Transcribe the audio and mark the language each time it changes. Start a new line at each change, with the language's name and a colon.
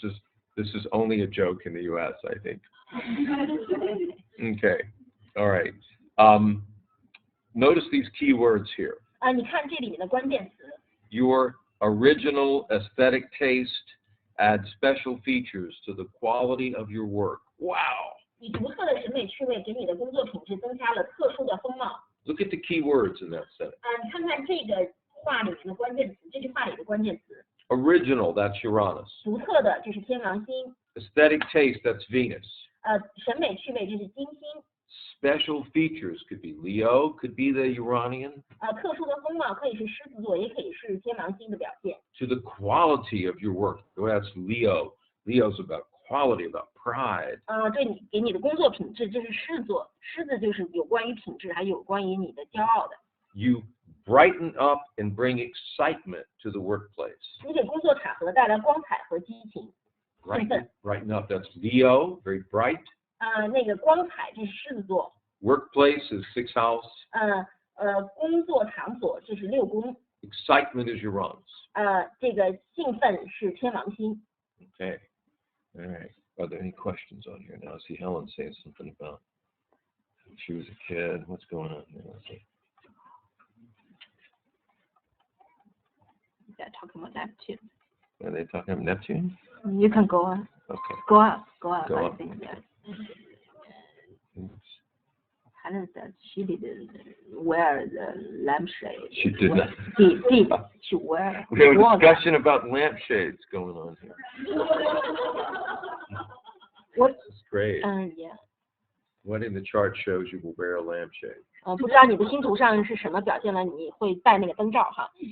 English: No, this is only a joke in the U.S., I think. Okay. All right. Notice these key words here.
Chinese: 你看这里面的关键词。
English: Your original aesthetic taste adds special features to the quality of your work. Wow.
Chinese: 你独特的审美趣味给你的工作品质增加了特殊的风貌。
English: Look at the key words in that sentence.
Chinese: 你看看这个话里面的关键词，这句话里的关键词。
English: Original, that's Uranus.
Chinese: 独特的，这是天王星。
English: Aesthetic taste, that's Venus.
Chinese: 审美趣味，这是金星。
English: Special features could be Leo, could be the Uranian.
Chinese: 特殊的风貌可以是狮子座，也可以是天王星的表现。
English: To the quality of your work, well, that's Leo. Leo's about quality, about pride.
Chinese: 对你给你的工作品质，这是狮子座。狮子就是有关于品质，还有关于你的骄傲的。
English: You brighten up and bring excitement to the workplace.
Chinese: 你给工作场合带来光彩和激情。
English: Brighten up, that's Leo, very bright.
Chinese: 那个光彩，这是狮子座。
English: Workplace is 6th house.
Chinese: 工作场所，这是6宫。
English: Excitement is Uranus.
Chinese: 这个兴奋是天王星。
English: Okay. All right. Are there any questions on here now? I see Helen saying something about she was a kid. What's going on there? Let's see. They're talking about Neptune. Are they talking about Neptune? You can go on. Okay. Go up. Go up. Helen said she didn't wear the lampshade. She did not. Did she wear? We have a discussion about lampshades going on here. What? This is great. Yeah. What in the chart shows you will wear a lampshade?
Chinese: 不知道你的星图上是什么表现了你会戴那个灯罩哈。